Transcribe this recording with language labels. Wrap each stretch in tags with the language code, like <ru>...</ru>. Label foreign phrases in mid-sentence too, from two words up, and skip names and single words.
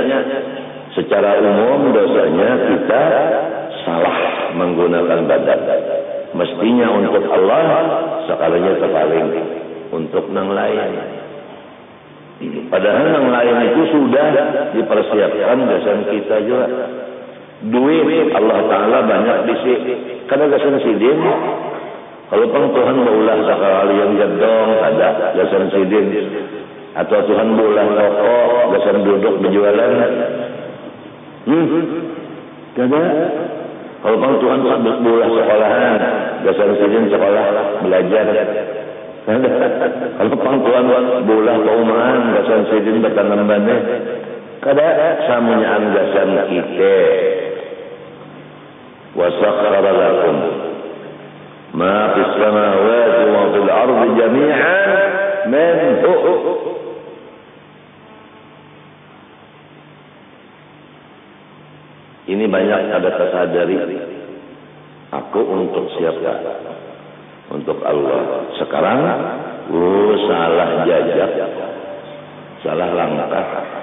<bjn>Secara umum dosanya kita salah menggunakan badan. Mestinya untuk Allah, sekalinya terpaling untuk yang lain. Padahal yang lain itu sudah dipersiapkan dosa kita juga. Duit Allah Ta'ala banyak disi. Kada gasan sidin. Kalau Tuhan baulah sekali yang jadong, ada gasan sidin. Atau Tuhan baulah toko, gasan duduk berjualan. Kada. Kalau Tuhan baulah sekolahan, gasan sidin sekolah belajar. Kada. Kalau Tuhan baulah kaumahan, gasan sidin bertanam baneh. Kada samunyaan gasan kita.</bjn> <ar>وَسَخَّرَ لَكُمْ مَا فِي السَّمَاوَاتِ وَفِي الْأَرْضِ جَمِيعًا مِنْهُ.</ar> <bjn>Ini banyak ada tersadari. Aku untuk siapa? Untuk Allah. Sekarang salah jajak, salah langkah.</bjn>